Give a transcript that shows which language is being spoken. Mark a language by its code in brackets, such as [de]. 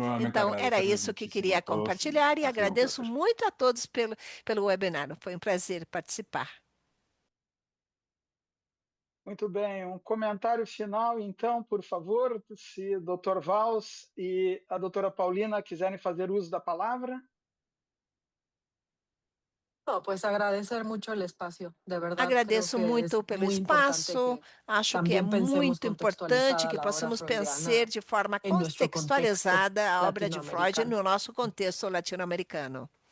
[pt] Então, era isso que queria compartilhar e agradeço muito a todos pelo webinar. Foi um prazer participar. Muito bem, um comentário final, então, por favor, se o Dr. Valls e a doutora Paulina quiserem fazer uso da palavra. [es] Pues agradecer mucho el espacio, de verdad. [pt] Agradeço muito pelo espaço, acho que é muito importante que possamos pensar de forma contextualizada a obra de Freud no nosso contexto latino-americano.